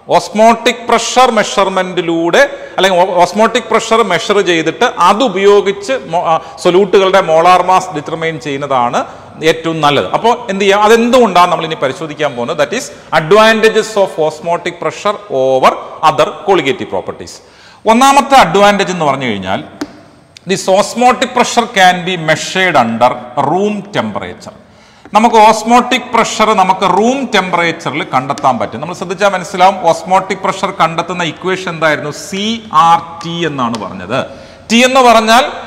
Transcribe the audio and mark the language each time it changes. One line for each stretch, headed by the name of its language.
Malayalam: Osmotic pressure മെഷർമെന്റിലൂടെ അല്ലെങ്കിൽ osmotic pressure measure ചെയ്തിട്ട് അതുപയോഗിച്ച് സൊല്യൂട്ടുകളുടെ മോളാർ മാസ് ഡിറ്റർമൈൻ ചെയ്യുന്നതാണ് ഏറ്റവും നല്ലത്. അപ്പോൾ എന്ത് ചെയ്യാം? അതെന്തുകൊണ്ടാണ് നമ്മൾ ഇനി പരിശോധിക്കാൻ പോകുന്നത്.
English: That is advantages of osmotic pressure over other colligative properties.
Malayalam: ഒന്നാമത്തെ അഡ്വാൻറ്റേജ് എന്ന് പറഞ്ഞു കഴിഞ്ഞാൽ
English: this osmotic pressure can be measured under room temperature.
Malayalam: നമുക്ക് ഓസ്മോട്ടിക് പ്രഷർ നമുക്ക് റൂം ടെമ്പറേച്ചറിൽ കണ്ടെത്താൻ പറ്റും. നമ്മൾ ശ്രദ്ധിച്ചാൽ മനസ്സിലാവും ഓസ്മോട്ടിക് പ്രഷർ കണ്ടെത്തുന്ന ഇക്വേഷൻ എന്തായിരുന്നു? CRT എന്നാണ് പറഞ്ഞത്. T എന്ന് പറഞ്ഞാൽ